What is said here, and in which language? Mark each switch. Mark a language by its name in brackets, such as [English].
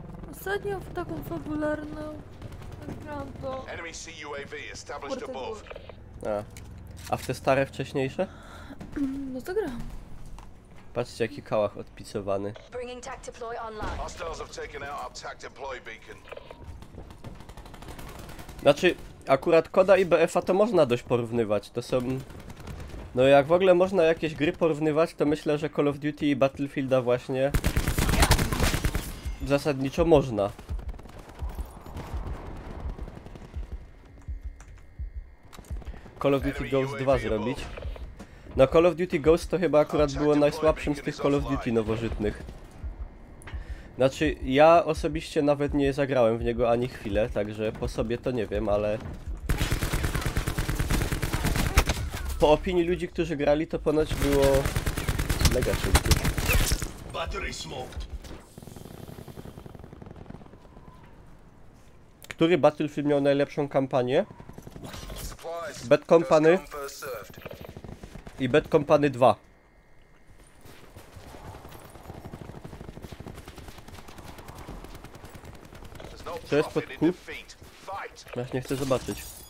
[Polish] Ostatnio w taką fabularną gram to [English] Enemy CUAV established Portal above. [Polish] A w te stare wcześniejsze? no to gram. Patrzcie jaki kałach odpicowany. [English] Bringing TAC deploy online. Hostiles have taken out our TAC deploy beacon. [Polish] Znaczy, akurat Koda i BF-a to można dość porównywać, to są... No jak w ogóle można jakieś gry porównywać, to myślę, że Call of Duty i Battlefielda właśnie... Zasadniczo można. Call of Duty Ghost 2 zrobić. No Call of Duty Ghost to chyba akurat było najsłabszym z tych Call of Duty nowożytnych. Znaczy, ja osobiście nawet nie zagrałem w niego ani chwilę, także po sobie to nie wiem, ale... Po opinii ludzi, którzy grali, to ponoć było... mega szybkie. [English] Battery smoked. [Polish] Który Battlefield miał najlepszą kampanię? [English] Supplies. [Polish] Bad Company. [English] First come, first served. [Polish] I Bad Company 2. [English] There's no [Polish] Co jest [English] profit [Polish] pod [English] in [Polish] kół? [English] defeat. Fight. [Polish] Ja nie chcę zobaczyć.